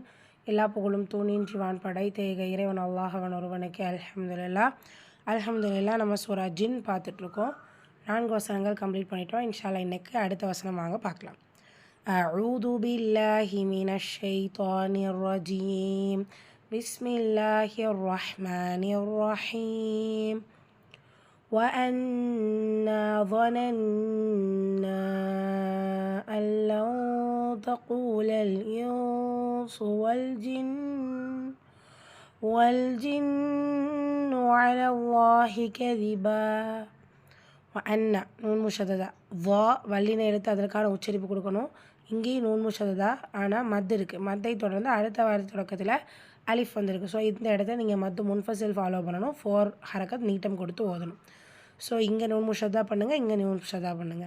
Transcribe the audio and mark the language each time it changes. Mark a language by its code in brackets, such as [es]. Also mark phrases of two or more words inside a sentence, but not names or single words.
[ta] எல்லா புகழும் தூணின்றி வான் படைத்த ஏக இறைவன் அல்லாஹ்வன் ஒருவனுக்கு அல்ஹம்துலில்லாஹ். நம்ம சூரா ஜின் பார்த்துட்ருக்கோம். 4 வசனங்கள் கம்ப்ளீட் பண்ணிட்டோம். இன்ஷால்லா இன்னைக்கு அடுத்த வசனம் வாங்க பார்க்கலாம். [ar] أعوذ بالله من الشيطان الرجيم. بسم الله الرحمن الرحيم. وأنا ظننا أن لن تقول الإنس والجن على الله كذبا. [ta] وأنا [ar] نون مشددة [ta] வா வல்லின எடுத்து அதற்கான உச்சரிப்பு கொடுக்கணும். இங்கேயும் [ar] نون مشددة [ta] ஆனால் மத் இருக்குது. மத்தை தொடர்ந்து அடுத்த வார தொடக்கத்தில் அலிஃப் வந்திருக்கு. ஸோ இந்த இடத்த நீங்கள் [ar] مد منفصل [ta] ஃபாலோ பண்ணணும். 4 ஹரக்கத் நீட்டம் கொடுத்து ஓதணும். ஸோ இங்கே [ar] نون مشددة [ta] பண்ணுங்கள், இங்கே [ar] نون مشددة [ta] பண்ணுங்கள்.